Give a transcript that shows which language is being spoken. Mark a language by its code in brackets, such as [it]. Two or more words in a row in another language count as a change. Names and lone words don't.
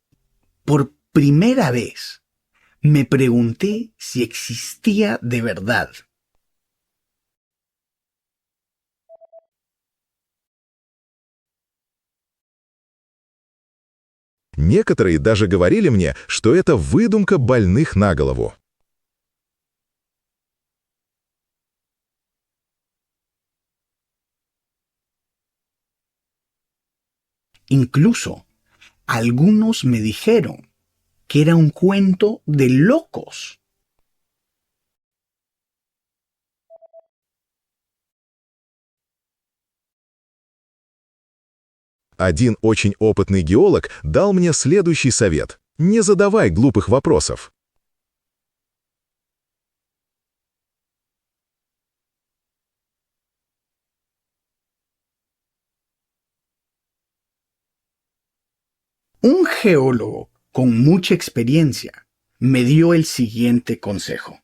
[es] Por primera vez, me pregunté si existía de verdad. [ru] Некоторые даже говорили мне, что это выдумка больных на голову. [es] Incluso algunos me dijeron que era un cuento de locos. [ru] Один очень опытный геолог дал мне следующий совет: не задавай глупых вопросов. [es] Un geólogo con mucha experiencia me dio el siguiente consejo.